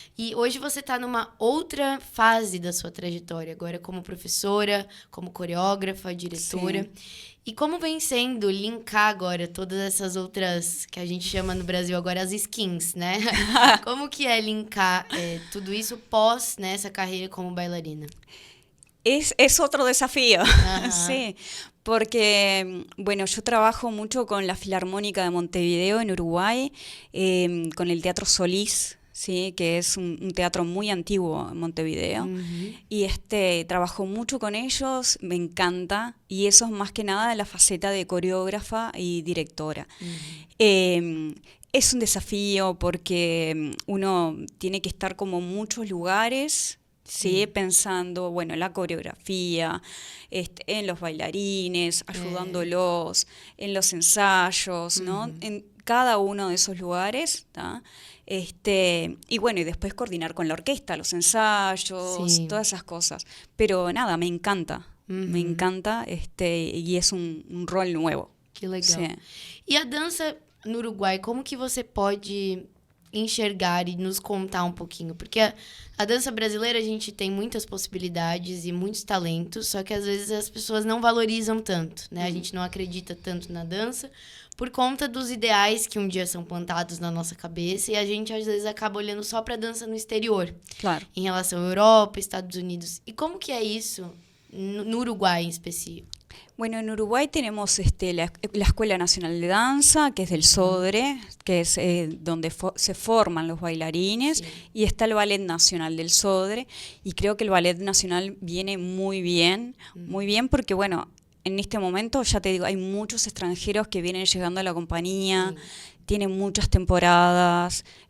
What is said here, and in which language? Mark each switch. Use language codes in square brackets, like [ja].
[pt] E hoje você está numa outra fase da sua trajetória, agora como professora, como coreógrafa, diretora. Sim. E como vem sendo linkar agora todas essas outras, que a gente chama no Brasil agora as skins, né? Como que é linkar tudo isso pós essa carreira como bailarina? [es] Es otro desafío, sí, porque, bueno, yo trabajo mucho con la Filarmónica de Montevideo en Uruguay, con el Teatro Solís, sí, que es un teatro muy antiguo en Montevideo, y trabajo mucho con ellos, me encanta, y eso es más que nada la faceta de coreógrafa y directora. Es un desafío porque uno tiene que estar como en muchos lugares, ¿sí? Pensando, bueno, en la coreografía, en los bailarines, ayudándolos, en los ensayos, ¿no? En cada uno de esos lugares, ¿tá? Y bueno, y después coordinar con la orquesta, los ensayos, todas esas cosas. Pero nada, me encanta, y es un rol nuevo. [pt] Que legal. [es] Sí. [pt] E a dança no Uruguai, como que você pode enxergar e nos contar um pouquinho? Porque a dança brasileira, a gente tem muitas possibilidades e muitos talentos, só que às vezes as pessoas não valorizam tanto, né? A gente não acredita tanto na dança por conta dos ideais que um dia são plantados na nossa cabeça e a gente às vezes acaba olhando só para a dança no exterior. Claro. Em relação à Europa, Estados Unidos. E como que é isso no Uruguai em específico? [es] Bueno, en Uruguay tenemos la Escuela Nacional de Danza, que es del SODRE, que es donde se forman los bailarines, y está el Ballet Nacional del SODRE, y creo que el Ballet Nacional viene muy bien porque, bueno, en este momento, ya te digo, hay muchos extranjeros que vienen llegando a la compañía, tienen muchas temporadas,